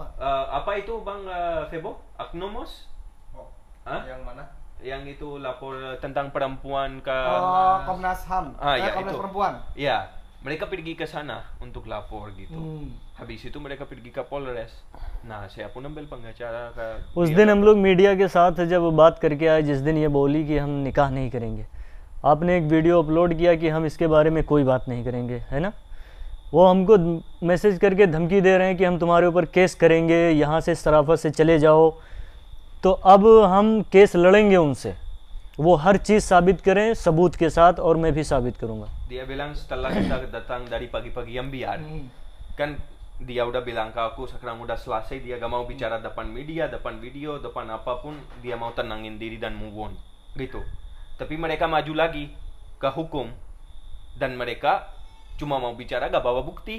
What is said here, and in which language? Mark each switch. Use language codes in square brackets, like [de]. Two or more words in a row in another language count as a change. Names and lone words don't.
[id] Apa itu Bang Febo? Aknomos? Yang mana? Yang itu lapor tentang perempuan ke Komnas HAM. Ya, Komnas itu. Perempuan. Ya, mereka pergi ke sana untuk lapor gitu. Habis itu mereka pergi ke Polres. Nah, saya pun ambil pengacara ke. [hi] उस दिन हम लोग मीडिया के साथ जब बात करके आए, जिस दिन ये बोली कि हम निकाह नहीं करेंगे, आपने एक [en] video upload [hi] किया कि हम इसके बारे में कोई बात नहीं करेंगे, है ना? वो हमको मैसेज करके धमकी दे रहे हैं कि हम तुम्हारे ऊपर केस करेंगे, यहाँ से सराफत से चले जाओ. तो अब हम केस लड़ेंगे उनसे, वो हर चीज़ साबित करें सबूत के साथ, और मैं भी साबित करूँगा. [id] Dia bilang setelah kita datang dari pagi-pagi Ambiar, kan dia udah bilang ke aku sekarang udah selesai, dia gak mau bicara depan media, depan video, depan apapun, dia mau tenangin diri dan [en] move on [id] gitu. Tapi mereka maju lagi ke hukum dan mereka cuma mau bicara gak bawa bukti.